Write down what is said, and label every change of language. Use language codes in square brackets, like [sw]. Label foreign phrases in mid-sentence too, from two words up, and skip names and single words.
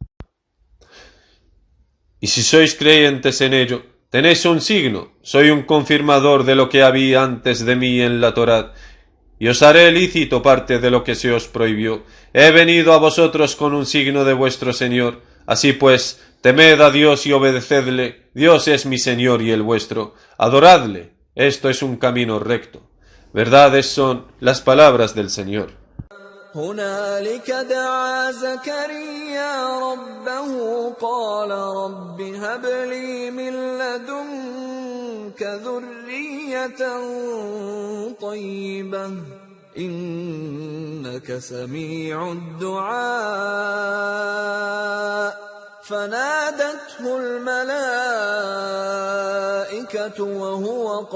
[es] Y si sois creyentes en ello, tenéis un signo, soy un confirmador de lo que había antes de mí en la Torá, y os haré lícito parte de lo que se os prohibió. He venido a vosotros con un signo de vuestro Señor, así pues, temed a Dios y obedecedle, Dios es mi Señor y el vuestro, adoradle, esto es un camino recto. Verdades son las palabras del Señor. [ar] هنالك دعا زكريا ربه قال رب هب لي من لدنك ذرية طيبة إنك سميع الدعاء فنادته الملائكة وهو